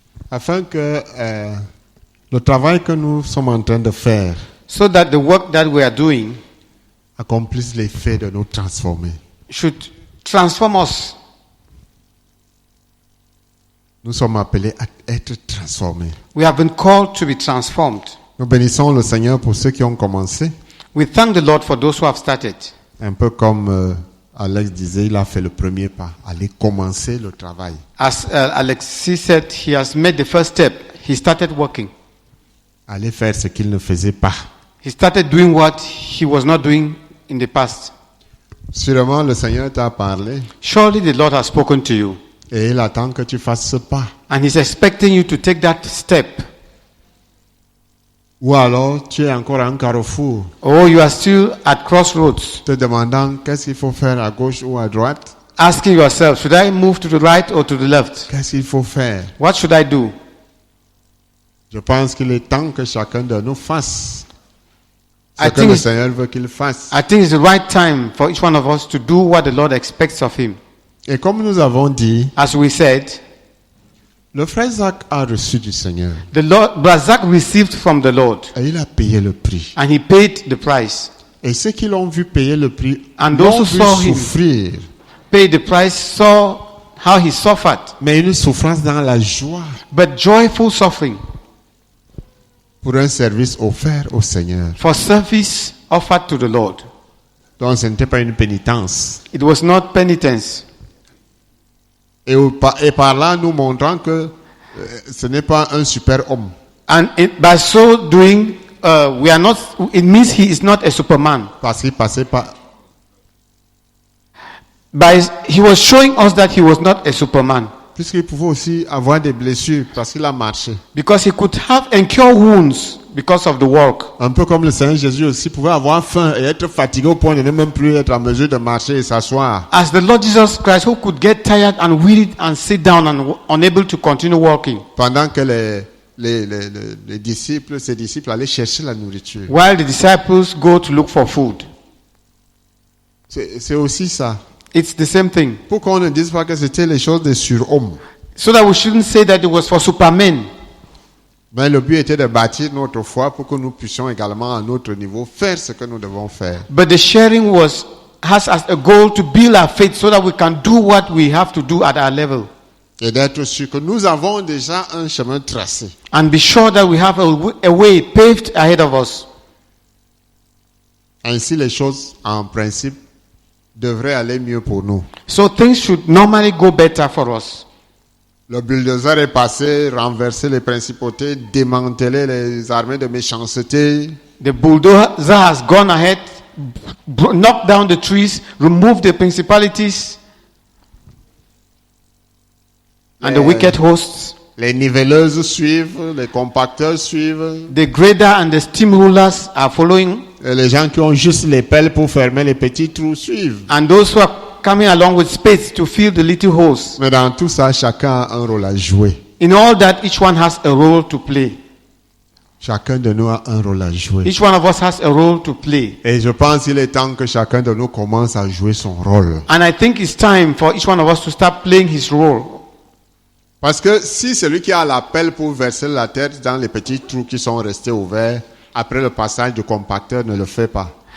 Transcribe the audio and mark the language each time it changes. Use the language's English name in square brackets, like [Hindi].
[French] afin que le travail que nous sommes en train de faire [English] so that the work that we are doing [French] accomplisse l'effet de nous transformer. [English] should transform us. [French] Nous sommes appelés à être transformés. [English] We have been called to be transformed. [French] Nous bénissons le Seigneur pour ceux qui ont commencé. [English] We thank the Lord for those who have started. [French] Un peu comme Alex disait, il a fait le premier pas, aller commencer le travail. [English] As Alexis said, he has made the first step. He started working. [French] Aller faire ce qu'il ne faisait pas. [English] He started doing what he was not doing in the past. [French] Sûrement le Seigneur t'a parlé [English] Surely the Lord has spoken to you. [French] et il attend que tu fasses ce pas. [English] And he's expecting you to take that step. [French] Ou alors tu es encore à un carrefour [English] Or you are still at crossroads, [French] te demandant qu'est-ce qu'il faut faire à gauche ou à droite. [English] asking yourself, should I move to the right or to the left? [French] Qu'est-ce qu'il faut faire? [English] What should I do? [French] Je pense qu'il est temps que chacun de nous fasse ce [English] I [French] que [English] think [French] le [English] it's- [French] Seigneur veut qu'il fasse. [English] I think it's the right time for each one of us to do what the Lord expects of him. [French] Et comme nous avons dit, [English] As we said, [French] le frère Zach a reçu du Seigneur [English] the Lord, Brazak received from the Lord, [French] et il a payé le prix. [English] and he paid the price. [French] Et ceux qui l'ont vu payer le prix [English] And [French] l'ont [English] those who [French] vu [English] saw him [French] souffrir, [English] Paid the price, saw how he suffered, [French] mais une souffrance dans la joie [English] but joyful suffering [French] pour un service offert au Seigneur. [English] for service offered to the Lord. [French] Donc ce n'était pas une pénitence. [English] It was not penitence. [French] Et par là, nous montrant que ce n'est pas un super homme. [English] And by so doing, we are not. It means he is not a Superman. [French] Parce qu'il passait par... [English] He was showing us that he was not a Superman, [French] Puisqu'il pouvait aussi avoir des blessures parce qu'il a marché. [English] because he could have incur wounds because of the work. [French] Un peu comme le Seigneur Jésus aussi pouvait avoir faim et être fatigué au point de ne même plus être en mesure de marcher et s'asseoir. [English] As the Lord Jesus Christ, who could get tired and wearied and sit down and unable to continue walking, [French] Pendant que les disciples, ses disciples allaient chercher la nourriture. [English] while the disciples go to look for food. [French] C'est aussi ça. [English] It's the same thing. [French] Pour qu'on ne dise pas que c'était les choses des surhommes. [English] So that we shouldn't say that it was for supermen. [French] Mais le but était de bâtir notre foi pour que nous puissions également à notre niveau faire ce que nous devons faire. [English] But the sharing has as a goal to build our faith so that we can do what we have to do at our level. [French] Et d'être sûr que nous avons déjà un chemin tracé. [English] And be sure that we have a way paved ahead of us. [French] Ainsi, les choses, en principe, devraient aller mieux pour nous. [English] So things should normally go better for us. [French] Le bulldozer est passé, renversé les principautés, démantelé les armées de méchanceté. [English] The bulldozer has gone ahead, knocked down the trees, removed the principalities and the wicked hosts. [French] Les niveleuses suivent, les compacteurs suivent. [English] The grader and the steamrollers are following. [French] Et les gens qui ont juste les pelles pour fermer les petits trous suivent. [English] And those who are coming along with spades to fill the little holes. [French] Mais dans tout ça, chacun a un rôle à jouer. [English] In all that, each one has a role to play. [French] Chacun de nous a un rôle à jouer. [English] Each one of us has a role to play. [French] Et je pense qu'il est temps que chacun de nous commence à jouer son rôle. [English] And I think it's time for each one of us to start playing his role. [French] Parce que si celui qui a la pelle pour verser la terre dans les petits trous qui sont restés ouverts après le passage du compacteur ne le fait pas,